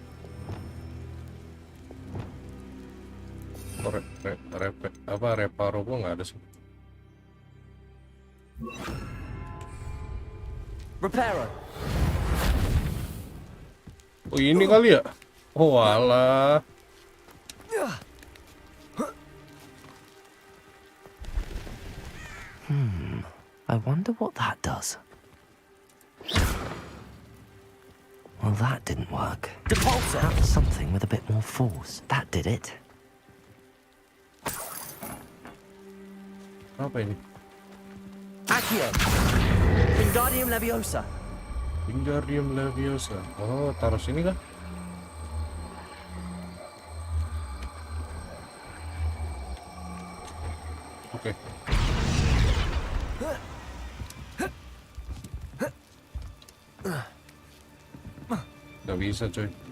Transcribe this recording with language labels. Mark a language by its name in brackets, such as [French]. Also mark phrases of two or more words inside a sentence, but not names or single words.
[Indonesian] Oh, reparo gua nggak ada sih. Reparo. Oh, ini kali ya. Oh, alah. [English] I wonder what that does. Well, that didn't work. Depulsor! Perhaps something with a bit more force. That did it. [Indonesian] Apa ini? Accio! Wingardium Leviosa! Wingardium Leviosa. Oh, taruh sini kah? Oke. Gak bisa, coy.